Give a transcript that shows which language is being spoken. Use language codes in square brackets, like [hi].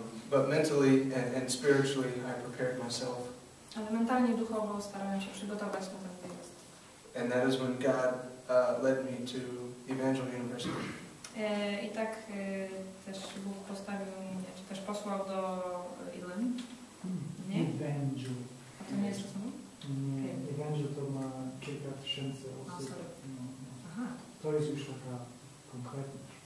[en] But mentally and spiritually I prepared myself. [pl] Ale mentalnie, duchowo starałem się przygotować na ten wyjazd. [en] And that is when God led me to Evangel University. [pl] I tak też Bóg postawił mnie, czy też posłał do Ilan. Nie? Evangel. A to nie jest rozmowa? Nie, Evangel to ma kilka tysięcy osób. Aha. To jest już taka konkretna.